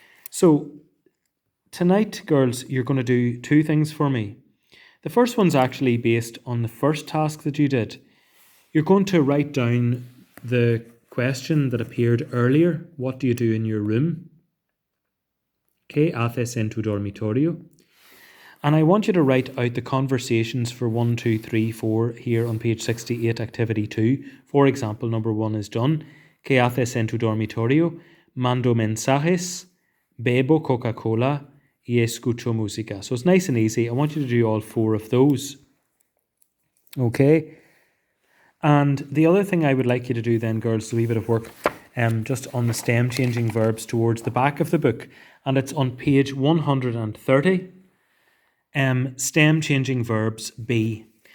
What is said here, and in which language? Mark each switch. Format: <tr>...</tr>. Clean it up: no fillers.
<en>So tonight, girls, you're going to do 2 things for me. The first one's actually based on the first task that you did. You're going to write down the question that appeared earlier. What do you do in your room?</en> <es>¿Qué haces en tu dormitorio?</es> <en>And I want you to write out the conversations for 1, 2, 3, 4 here on page 68, activity 2. For example, number 1 is done.</en> <es>¿Qué haces en tu dormitorio? Mando mensajes, bebo Coca-Cola y escucho música.</es> <en>So it's nice and easy. I want you to do all 4 of those. Okay? And the other thing I would like you to do then, girls, is a wee bit of work just on the stem changing verbs towards the back of the book. And it's on page 130. Stem changing verbs B.</en>